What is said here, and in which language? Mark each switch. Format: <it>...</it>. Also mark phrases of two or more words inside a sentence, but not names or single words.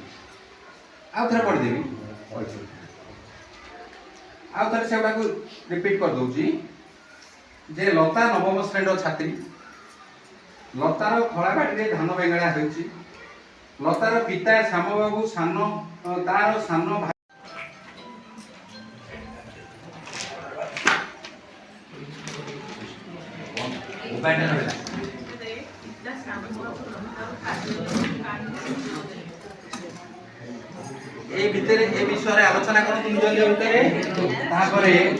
<or>ଆଉ ଥରେ ପଢ଼ିଦେବି, ଆଉ ଥରେ ସେଗୁଡ଼ାକୁ ରିପିଟ୍ କରିଦେଉଛି ଯେ ଲତା 9ମ ଶ୍ରେଣୀର ଛାତ୍ରୀ, ଲତାର ଖଳାବାଡ଼ିରେ ଧାନ ବେଙ୍ଗଳା ହେଉଛି। ଲତାର ପିତା ଶ୍ୟାମବାବୁ ତାର ସାନ ଭାଇ</or> <bn>এই ভিতরে এই বিষয়ে আলোচনা করতে নিজ নিজ ভিতরে, তারপরে</bn>